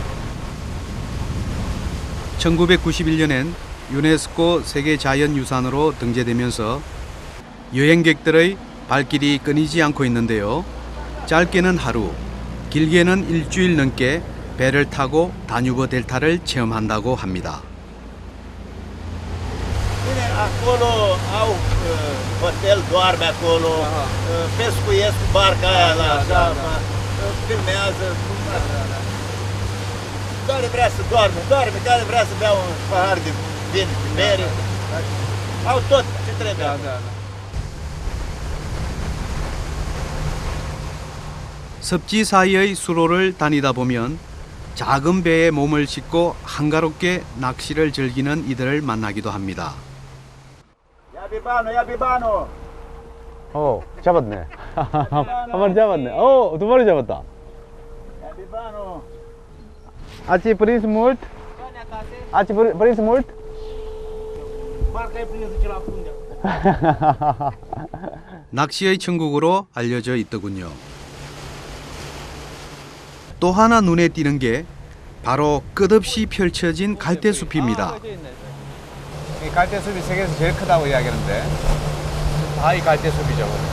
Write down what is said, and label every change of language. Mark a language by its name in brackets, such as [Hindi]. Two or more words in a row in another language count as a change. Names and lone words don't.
[Korean] 1991년엔 유네스코 세계자연유산으로 등재되면서 여행객들의 발길이 끊이지 않고 있는데요. 짧게는 하루, 길게는 일주일 넘게 배를 타고 다뉴브 델타를 체험한다고 합니다. [Romanian] Acolo au hotel, doarme acolo, pescuiesc cu barca aia la așa, filmează. Care vrea să doarme, care vrea să bea un pahar de vin, de bere. Au tot ce trebuie. [Korean] 섭지 사이의 수로를 다니다 보면 작은 배에 몸을 싣고 한가롭게 낚시를 즐기는 이들을 만나기도 합니다. 야 비바노. 잡았네. 한 마리 잡았네. 두 마리 잡았다. 야 비바노. [Romanian] Ați prins mult? Ați prins mult? Barca e prinsă ce la funde. [Korean] 낚시의 천국으로 알려져 있더군요. 또 하나 눈에 띄는 게 바로 끝없이 펼쳐진 갈대숲입니다. 이 갈대숲이 세계에서 제일 크다고 이야기하는데 다 이 갈대숲이죠.